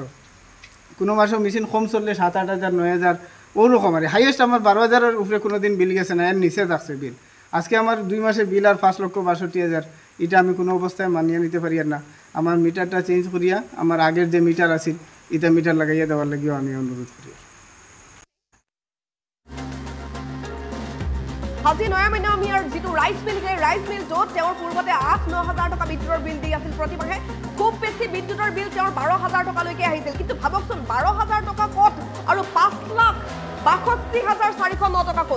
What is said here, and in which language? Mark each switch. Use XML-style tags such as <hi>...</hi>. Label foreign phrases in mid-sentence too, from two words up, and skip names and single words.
<bn>কোনো মাসেও মেশিন কম চললে 7,000, 8,000, 9,000 ওরকম। আর হাইয়েস্ট আমার 12,000-এর উপরে কোনো দিন বিল গেছে না, এর নিচে থাকছে বিল। আজকে আমার 2 মাসে বিল আর 5,62,000, এটা আমি কোনো অবস্থায় মানিয়ে নিতে পারি আর না।</bn> <syl>আমার মিটারটা চেঞ্জ করিয়া আমার আগের যে মিটার আছে এটা মিটার লাগাইয়া দেওয়ার লাগিও আমি অনুরোধ করি।</syl> <as>আজি নয়ামিয়াৰ যিটো ৰাইচ মিল, সেই ৰাইচ মিলটোত তেওঁৰ পূৰ্বতে 8-9 হাজাৰ টকা বিদ্যুতৰ বিল দি আছিল প্ৰতিমাহে। খুব বেছি বিদ্যুতৰ বিল তেওঁৰ 12,000 টকালৈকে আহিছিল। কিন্তু ভাবকচোন 12,000 টকা ক'ত আৰু 5,62,409 টকা ক'ত?</as>